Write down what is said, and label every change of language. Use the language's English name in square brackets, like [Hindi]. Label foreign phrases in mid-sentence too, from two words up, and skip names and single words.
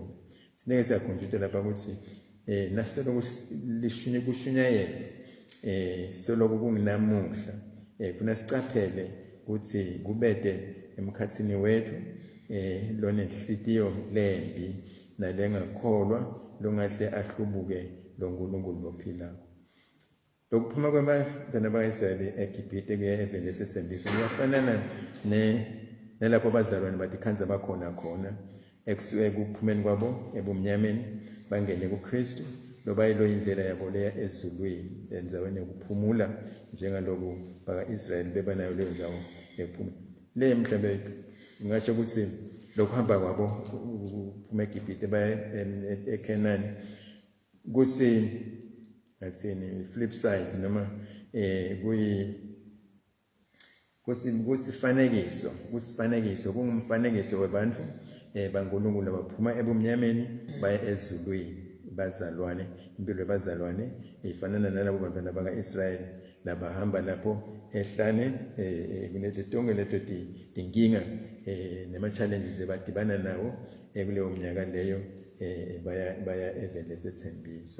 [Swati] Sineke siyakhunjulwa lapha ukuthi naseloko kushunyayela seloko kunginamuhla funa sicaphele ukuthi kubede emkhathini wethu lona inhlitiyo lembi nalengakholwa longahle ahlubuke lo Nkulunkulu lophilayo. Lokuphuma kwabantwana baka-Israyeli eGibhite kuya eveni lesethembiso kuyafanana nalapho abazalwane batikhanza bakhona ekuphumeni kwabo ebumnyameni bangene kuKristu, loba yilo indlela yabo leya ezulwini enzaweni yokuphumula njengaloku baka-Israyeli bebanayo leyo ndawo ephuma le mhlawumbe ngingasho ukuthi lokuhamba kwabo kuphuma eGibhite baya eKhenani ngathini [English] flip side [Swati] noma kusifanekiso kungumfanekiso webantu baNkulunkulu abaphuma ebumnyameni baya ezulwini, bazalwane, impilo yabazalwane ifanana nalabo bantwana baka-Israyeli labahamba lapho ehlane kunethi tonke leto tinkinga nema-challenges lebadibana nawo kuleyo mnyaka leyo baya eveni lesethembiso.